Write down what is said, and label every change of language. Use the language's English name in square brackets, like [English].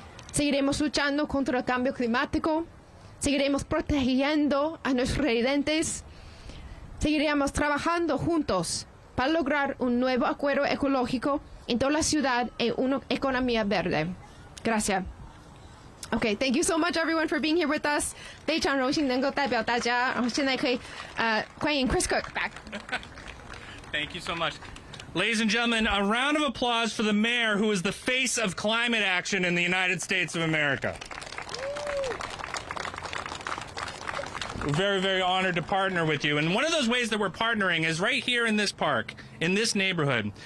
[Spanish] Seguiremos luchando contra el cambio climático, seguiremos protegiendo a nuestros residentes, seguiremos trabajando juntos para lograr un nuevo acuerdo ecológico en toda la ciudad y una economía verde. Gracias. [English] Okay, thank you so much everyone for being here with us. [Chinese] 非常荣幸能够代表大家，然后现在可以欢迎 Chris Cook back. [English] Thank you so much. Ladies and gentlemen, a round of applause for the mayor who is the face of climate action in the United States of America. We're very, very honored to partner with you. And one of those ways that we're partnering is right here in this park, in this neighborhood.